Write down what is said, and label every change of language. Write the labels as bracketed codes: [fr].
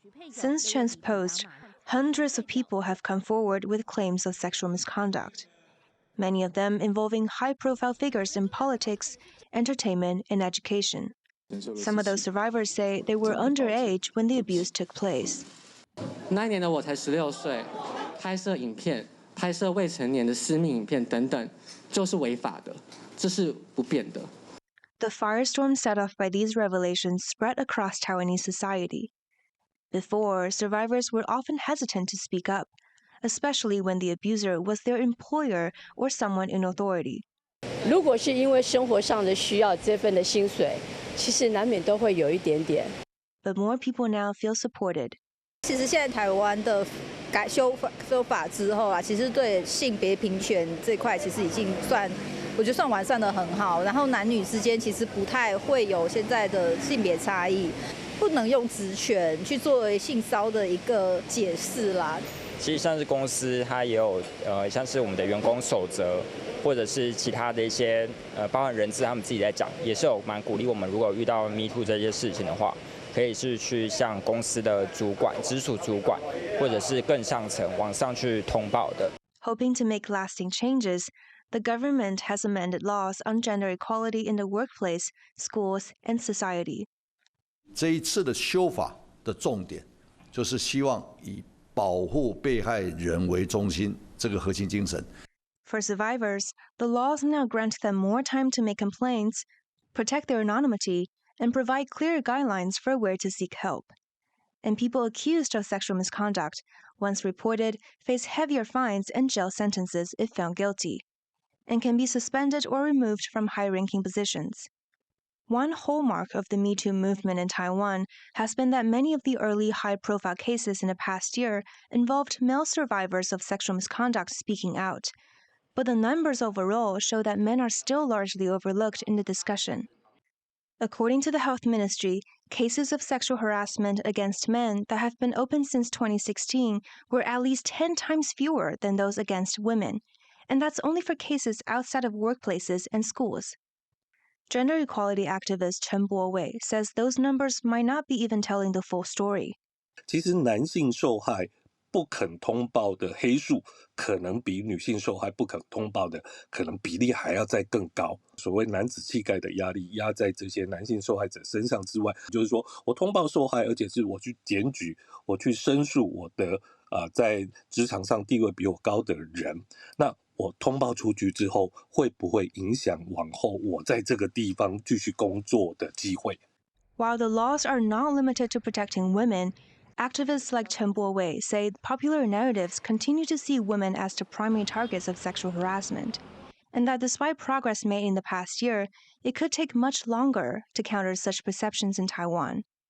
[en] Since Chen's post, hundreds of people have come forward with claims of sexual misconduct, many of them involving high-profile figures in politics, entertainment, and education. Some of those survivors say they were underage when the abuse took place. [zh] 那一年的我才16岁，拍摄影片、拍摄未成年的私密影片等等，就是违法的，这是不变的。 [en] The firestorm set off by these revelations spread across Taiwanese society. Before, survivors were often hesitant to speak up, especially when the abuser was their employer or someone in authority. [zh] 如果是因为生活上的需要这份的薪水，其实难免都会有一点点。 [en] but more people now feel supported. [zh] 其实现在台湾的修法之后啊，其实对性别平权这块其实已经我觉得算完善的很好。然后男女之间其实不太会有现在的性别差异，不能用职权去作为性骚的一个解释啦。其实像是公司，它也有像是我们的员工守则，或者是其他的一些包含人资他们自己在讲，也是有蛮鼓励我们，如果遇到 MeToo 这些事情的话，可以是去向公司的主管、直属主管，或者是更上层往上去通报的。 [en] Hoping to make lasting changes, the government has amended laws on gender equality in the workplace, schools, and society. [zh] 这一次的修法的重点，就是希望以保护被害人为中心这个核心精神。 [en] For survivors, the laws now grant them more time to make complaints, protect their anonymity, and provide clear guidelines for where to seek help. And people accused of sexual misconduct, once reported, face heavier fines and jail sentences if found guilty, and can be suspended or removed from high-ranking positions. One hallmark of the MeToo movement in Taiwan has been that many of the early high-profile cases in the past year involved male survivors of sexual misconduct speaking out. But the numbers overall show that men are still largely overlooked in the discussion. According to the Health Ministry, cases of sexual harassment against men that have been open since 2016 were at least 10 times fewer than those against women, and that's only for cases outside of workplaces and schools. Gender equality activist Chen Bo-wei says those numbers might not be even telling the full story. [zh] 其实男性受害不肯通报的黑数，可能比女性受害不肯通报的可能比例还要再更高。所谓男子气概的压力压在这些男性受害者身上之外，就是说我通报受害，而且是我去检举，我去申诉我的在职场上地位比我高的人，那我通报出去之后，会不会影响往后我在这个地方继续工作的机会？ [en] While the laws are not limited to protecting women, activists like Chen Bo-wei say popular narratives continue to see women as the primary targets of sexual harassment, and that despite progress made in the past year, it could take much longer to counter such perceptions in Taiwan.